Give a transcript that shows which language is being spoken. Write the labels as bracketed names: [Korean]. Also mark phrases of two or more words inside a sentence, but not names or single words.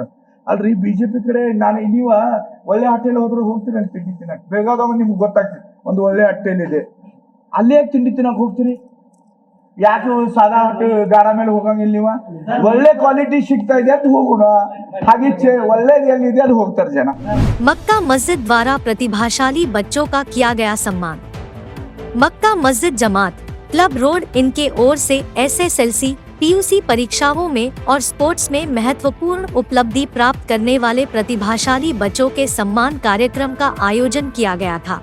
[Kannada] ಅಲ್ರಿ, ಬಿಜೆಪಿ ಕಡೆ ನಾನು ನೀವ ಒಳ್ಳೆ ಹೋಟೆಲ್ ಹೋದ್ರೆ ಹೋಗ್ತೀರಿ ಅಂತ ತಿಂಡಿ ತಿನ್ನಕ್. ಬೇಕಾದವ ನಿಮ್ಗೆ ಗೊತ್ತಾಗ್ತದೆ, ಒಂದು ಒಳ್ಳೆ ಹೋಟೆಲ್ ಇದೆ, ಅಲ್ಲೇ ಯಾಕೆ ತಿಂಡಿ ತಿನ್ನಕ್ ಹೋಗ್ತೀರಿ? ಯಾಕೆ ಸಾದಾ ಗಾಡ ಮೇಲೆ ಹೋಗಂಗಿಲ್ಲ? ನೀವ ಒಳ್ಳೆ ಕ್ವಾಲಿಟಿ ಸಿಗ್ತಾ ಇದೆ ಅಂತ ಹೋಗೋಣ. ಹಾಗೆ ಒಳ್ಳೇದು ಎಲ್ಲಿದೆ ಅಲ್ಲಿ ಹೋಗ್ತಾರೆ ಜನ. [Hindi] मक्का मस्जिद द्वारा प्रतिभाशाली बच्चों का किया गया सम्मान। मक्का मस्जिद जमात क्लब रोड इनके ओर से SSLC PUC परीक्षाओं में और स्पोर्ट्स में महत्वपूर्ण उपलब्धि प्राप्त करने वाले प्रतिभाशाली बच्चों के सम्मान कार्यक्रम का आयोजन किया गया था।